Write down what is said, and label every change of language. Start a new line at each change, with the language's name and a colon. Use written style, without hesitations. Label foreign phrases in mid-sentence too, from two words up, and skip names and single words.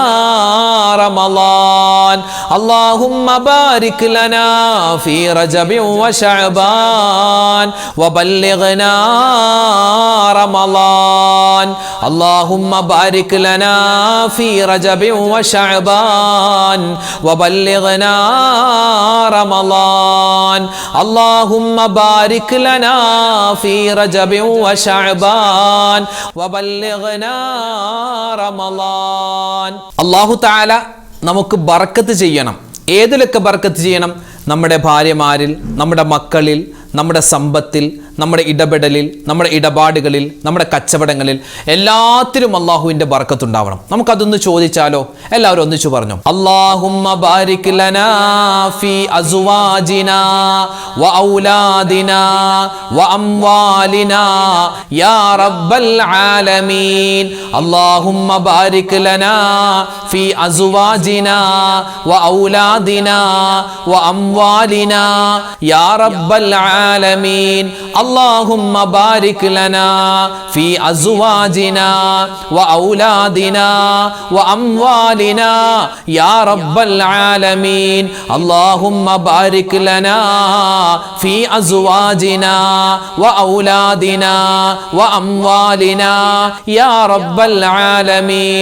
Arabic: رمضان اللهم بارك لنا في رجب وشعبان وبلغنا رمضان اللهم بارك لنا في رجب وشعبان وبلغنا رمضان اللهم بارك لنا في رجب وشعبان وبلغنا رمضان
Malayalam: അല്ലാഹു തആല നമുക്ക് ബർക്കത്ത് ചെയ്യണം. ഏതിലൊക്കെ ബർക്കത്ത് ചെയ്യണം? നമ്മുടെ ഭാര്യമാരിൽ, നമ്മുടെ മക്കളിൽ, നമ്മുടെ സമ്പത്തിൽ, നമ്മുടെ ഇടപെടലിൽ, നമ്മുടെ ഇടപാടുകളിൽ, നമ്മുടെ കച്ചവടങ്ങളിൽ, എല്ലാത്തിലും അള്ളാഹുവിൻ്റെ ബർക്കത്തുണ്ടാവണം. നമുക്കതൊന്ന് ചോദിച്ചാലോ? എല്ലാവരും ഒന്നിച്ചു പറഞ്ഞു,
Arabic: اللهم بارك لنا في أزواجنا و أولادنا و أموالنا يا رب العالمين. اللهم بارك لنا في أزواجنا و أولادنا و أموالنا يا رب العالمين. اللهم بارك لنا في أزواجنا وأولادنا وأموالنا يا رب العالمين. اللهم بارك لنا في أزواجنا وأولادنا وأموالنا يا رب العالمين.